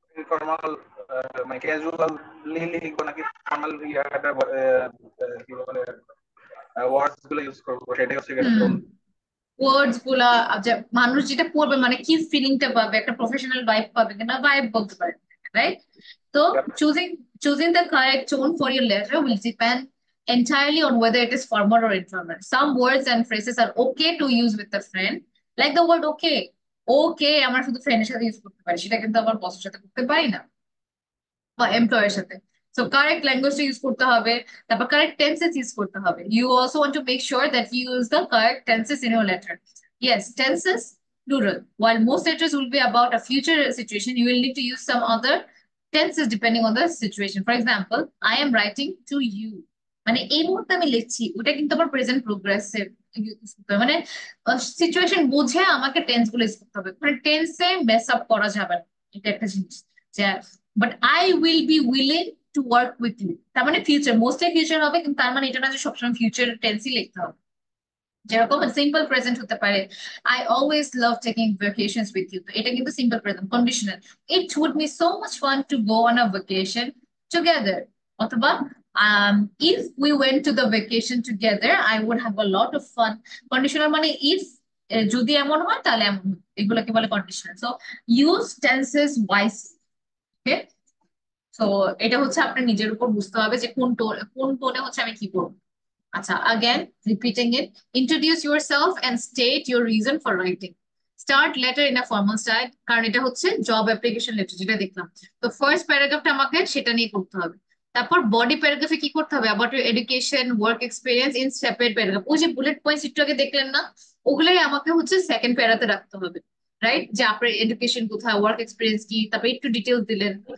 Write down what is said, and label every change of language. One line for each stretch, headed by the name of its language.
Bangla: Formal মানে casually লিখবো নাকি ফর্মাল ইয়াটা কি বলে ওয়ার্ডস গুলো ইউজ করবো সেটাই হচ্ছে হুম,
English: Tone.
Bangla: ওয়ার্ডস গুলা, যে মানুষ যেটা পড়বে মানে কি ফিলিংটা পাবে, একটা প্রফেশনাল ভাইব পাবে কিনা, ভাইব বলতে পারে, রাইট?
English: তো choosing choosing the correct tone for your letter will depend entirely on whether it is formal or informal. Some words and phrases are okay to use with a friend, like the word okay.
Bangla: Okay আমরা শুধু ফ্রেন্ডের সাথে use করতে পারি, সেটা কিন্তু আমার বসের সাথে করতে পারি না, বা এমপ্লয়ের সাথে। সো কারেক্ট ল্যাঙ্গুয়েজটা ইউজ করতে হবে, তারপর কারেক্ট টেন্সেস ইউজ করতে হবে।
English: You also want to make sure that you use the correct tenses in your letter. Yes, tenses plural. While most letters will be about a future situation, you will need to use some other tenses depending on the situation. For example, I am writing to you.
Bangla: মানে এই মুহূর্তে আমি লিখছি ওটা কিন্তু আমার present প্রোগ্রেসের মানে situation বুঝে আমাকে টেন্স গুলো ইউজ করতে হবে, মানে টেন্সে মেস আপ করা যাবে না। এটা একটা জিনিস যে
English: but I will be willing to work with you,
Bangla: তার মানে ফিউচার, মোস্টলি ফিউচার হবে, কিন্তু তার মানে এটা না যে সবসময় ফিউচার টেন্সই লিখতে হবে। যেরকম সিম্পল প্রেজেন্ট হতে পারে,
English: I always love taking vacations with you,
Bangla: তো এটা কিন্তু simple present.
English: Conditional, it would be so much fun to go on a vacation together, অথবা if we went to the vacation together I would have a lot of fun।
Bangla: Conditional মানে if, যদি এমন হয় তাহলে এমন হবে, এগুলোকে বলে conditional.
English: So use tenses wise.
Bangla: ওকে, তো এটা হচ্ছে আপনার নিজের উপর বুঝতে হবে যে কোন টোনে হচ্ছে আমি কি করবো।
English: আচ্ছা, again repeating it, introduce yourself and state your reason for writing, start letter in a formal style,
Bangla: কারণ এটা হচ্ছে জব অ্যাপ্লিকেশন লেটার যেটা দেখলাম। তো ফার্স্ট প্যারাগ্রাফটা আমাকে সেটা নিয়ে করতে হবে। তারপর বডি প্যারাগ্রাফে কি করতে হবে, about your education work experience in separate paragraph, ওই যে বুলেট পয়েন্টস একটু আগে দেখলেন না, ওগুলাই আমাকে হচ্ছে সেকেন্ড প্যারাতে রাখতে হবে। রাইট, যে আপনার এডুকেশন কোথায়, ওয়ার্ক এক্সপিরিয়েন্স কি, তারপর একটু ডিটেলস দিলেন।